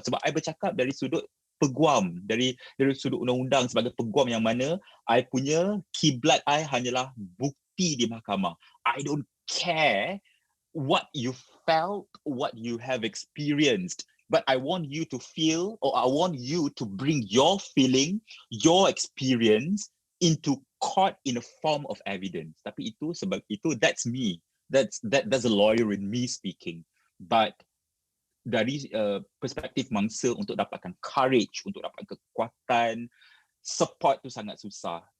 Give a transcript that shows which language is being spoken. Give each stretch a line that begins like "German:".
Malay: Sebab I bercakap dari sudut peguam, dari sudut undang-undang sebagai peguam yang mana I punya kiblat I hanyalah bukti di mahkamah.
English: I don't care what you felt, what you have experienced, but I want you to feel, or I want you to bring your feeling, your experience into court in a form of evidence.
Malay: Tapi
English: that's me. That's a lawyer in me speaking. But
Malay: dari perspektif mangsa, untuk dapatkan courage, untuk dapatkan kekuatan, support tu sangat susah.